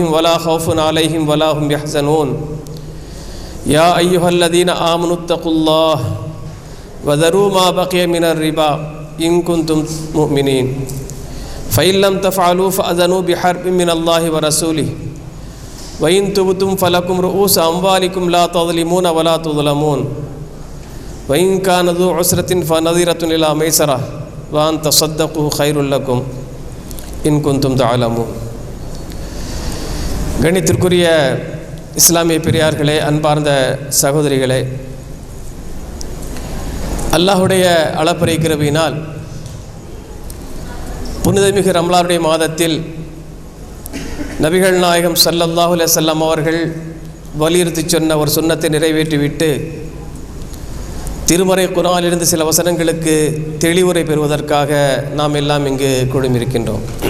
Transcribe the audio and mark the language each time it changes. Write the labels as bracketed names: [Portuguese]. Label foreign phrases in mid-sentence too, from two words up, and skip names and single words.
[Arabic] ولا خوف عليهم ولا هم يحزنون يا أيها الذين آمنوا اتقوا الله وذروا ما بقي من الربا إن كنتم مؤمنين فإن لم تفعلوا فأذنوا بحرب من الله ورسوله وإن تبتم فلكم رؤوس أموالكم لا تظلمون ولا تظلمون وإن كان ذو عسرة فنظرة إلى ميسرة وأن تصدقوا خير لكم إن كنتم تعلمون. [Tamil] கணித்திற்குரிய இஸ்லாமிய பெரியார்களே, அன்பார்ந்த சகோதரிகளே, அல்லாஹுடைய அளப்பறை கிருபையினால் புனிதமிகு ரமலானுடைய மாதத்தில் நபிகள் நாயகம் [Arabic] صلى الله عليه وسلم [Tamil] அவர்கள் வலியுறுத்தி சொன்ன ஒரு சுன்னத்தை நிறைவேற்றிவிட்டு திருமறை குர்ஆனிலிருந்து சில வசனங்களுக்கு தெளிவுரை பெறுவதற்காக நாம் எல்லாம் இங்கு குழுமியிருக்கின்றோம்.